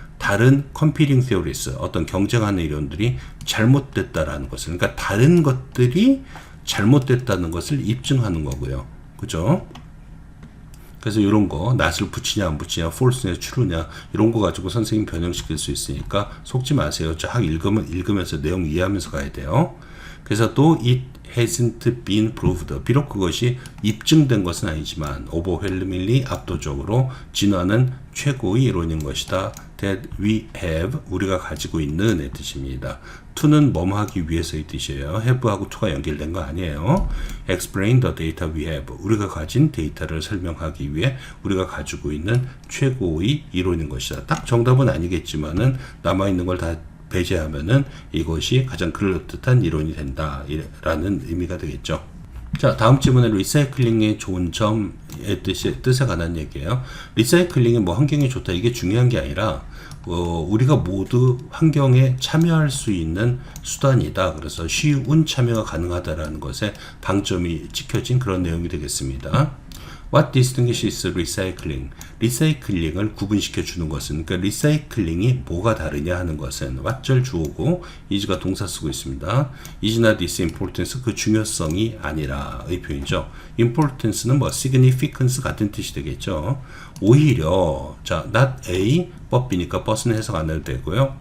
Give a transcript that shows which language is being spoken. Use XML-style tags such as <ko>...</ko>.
<ko>다른</ko> <en>competing theories,</en> <ko>어떤 경쟁하는 이론들이 잘못됐다라는 것을, 그러니까 다른 것들이 잘못됐다는 것을 입증하는 거고요. 그죠? 그래서 이런 거, not을 붙이냐 안 붙이냐, false냐 true냐 이런 거 가지고 선생님 변형시킬 수 있으니까 속지 마세요. 쫙 읽으면서 내용 이해하면서 가야 돼요. 그래서 또</ko> <en>it hasn't been proved.</en> <ko>비록 그것이 입증된 것은 아니지만 overwhelmingly 압도적으로 진화는 최고의 이론인 것이다.</ko> <en>that we have,</en> <ko>우리가 가지고 있는 의 뜻입니다. to는 뭐뭐 하기 위해서의 뜻이에요. have하고 to가 연결된 거 아니에요.</ko> <en>explain the data we have,</en> <ko>우리가 가진 데이터를 설명하기 위해 우리가 가지고 있는 최고의 이론인 것이다. 딱 정답은 아니겠지만은 남아있는 걸 다 배제하면은 이것이 가장 그럴듯한 이론이 된다 라는 의미가 되겠죠. 자, 다음 질문은 리사이클링의 좋은 점의 뜻에 관한 얘기예요. 리사이클링이 뭐 환경에 좋다 이게 중요한 게 아니라 우리가 모두 환경에 참여할 수 있는 수단이다. 그래서 쉬운 참여가 가능하다라는 것에 방점이 찍혀진 그런 내용이 되겠습니다.</ko> <en>What distinguishes recycling?</en> <ko>리사이클링을 구분시켜 주는 것은, 그러니까 리사이클링이 뭐가 다르냐 하는 것은 what절 주어고 is가 동사 쓰고 있습니다.</ko> <en>is not this importance,</en> <ko>그 중요성이 아니라의 표현이죠. importance는 뭐 significance 같은 뜻이 되겠죠. 오히려 자 not A but B니까 but는 해석 안 해도 되고요.</ko>